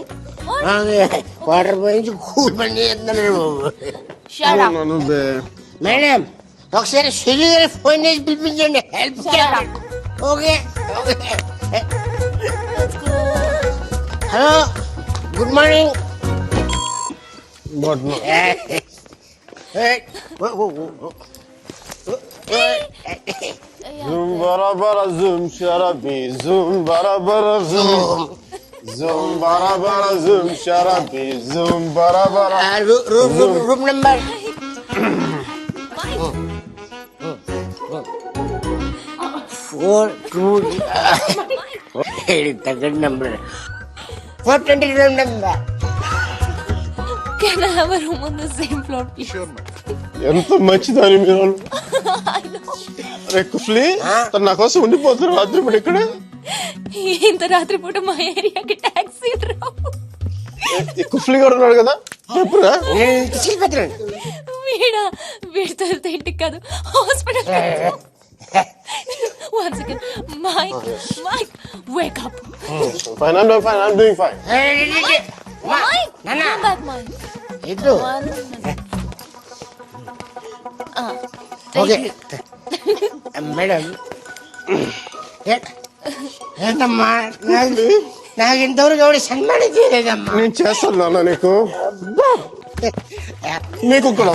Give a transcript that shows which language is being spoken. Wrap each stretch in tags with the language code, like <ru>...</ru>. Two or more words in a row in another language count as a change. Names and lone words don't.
<te>వాటర్ పోయించి కూల్ పని చేస్తున్నాను మేడం. ఒకసారి సుజీ గారి ఫోన్ చేసి పిలిపించండి, హెల్ప్ చేయండి.</te> <en>Okay hello, good morning.</en> <hi>ज़ूम बरा बरा ज़ूम शराबी ज़ूम बरा बरा ज़ूम ज़ूम बरा बरा ज़ूम शराबी ज़ूम बरा बरा</hi> <en>Room number 422 number 420 room number. Can I have a room on the same floor, please? Sure, madam.</en> <te>ఎంత మంచిదని మీరు. అరే కుఫ్లీ తను నా కోసం ఉండిపోతారు రాత్రి పూట ఇక్కడ. ఇంత రాత్రి పూట మా ఏరియాకి టాక్సీ రావు. కుఫ్లీ కూడా ఉన్నాడు కదా, చెప్పురా. వీడితో ఇంటికి కాదు హాస్పిటల్.</te> <en>One second, Mike, wake up. Fine, I'm doing fine. Mike, come back, Mike.</en> <te>ఇటు ఓకే మేడం. ఏంటమ్మా, నాకు ఇంతవరకు ఎవరు సన్మానం చేయలేదమ్మా. నేను చేస్తాను నాన్న నీకు కూడా</te>